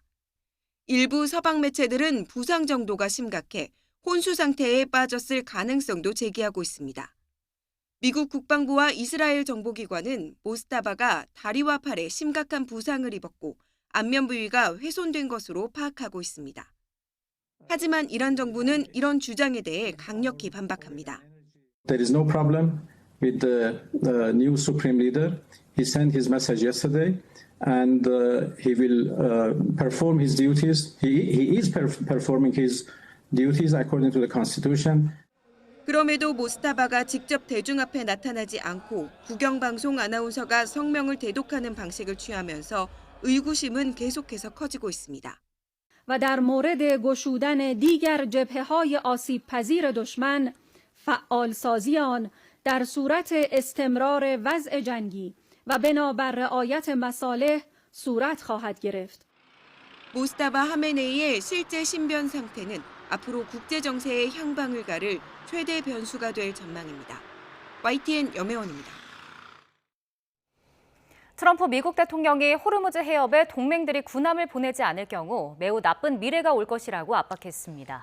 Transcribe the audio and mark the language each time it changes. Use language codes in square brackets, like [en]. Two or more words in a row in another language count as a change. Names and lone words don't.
[ko] 일부 서방 매체들은 부상 정도가 심각해 혼수 상태에 빠졌을 가능성도 제기하고 있습니다. 미국 국방부와 이스라엘 정보기관은 모스타바가 다리와 팔에 심각한 부상을 입었고 안면 부위가 훼손된 것으로 파악하고 있습니다. 하지만 이란 정부는 이런 주장에 대해 강력히 반박합니다. [en] There is no problem with the new supreme leader. He sent his message yesterday, and he will perform his duties. He is performing his duties according to the Constitution. [ko] 그럼에도 모스타바가 직접 대중 앞에 나타나지 않고 국영방송 아나운서가 성명을 대독하는 방식을 취하면서 의구심은 계속해서 커지고 있습니다. [fa] و در مورد گشودن دیگر جبهه‌های آسیب‌پذیر دشمن فعالسازی آن در صورت استمرار وضع جنگی و بنابر رعایت مصالح صورت خواهد گرفت. [ko] 모스타바 하메네이의 실제 신변 상태는 앞으로 국제 정세의 향방을 가를 최대 변수가 될 전망입니다. YTN 염혜원입니다. 트럼프 미국 대통령이 호르무즈 해협에 동맹들이 군함을 보내지 않을 경우 매우 나쁜 미래가 올 것이라고 압박했습니다.